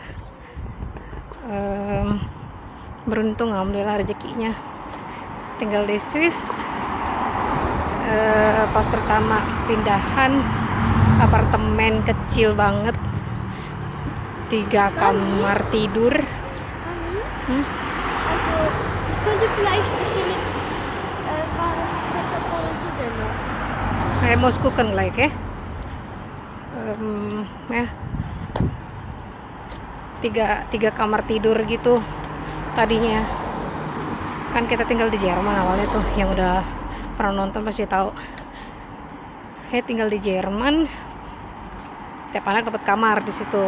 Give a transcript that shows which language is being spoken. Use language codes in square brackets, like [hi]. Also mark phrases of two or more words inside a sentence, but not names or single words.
[id] Beruntung, alhamdulillah rezekinya tinggal di Swiss. Pas pertama pindahan, apartemen kecil banget, 3 kamar tidur. [de] Mami? Also, ich könnte vielleicht bestimmt fahren, Ketchup holen zu Denner. Muss gucken gleich ya. [id] Ya, tiga kamar tidur gitu tadinya. Kan kita tinggal di Jerman awalnya tuh, yang udah pernah nonton pasti tahu. Kayak tinggal di Jerman, tiap anak dapat kamar di situ.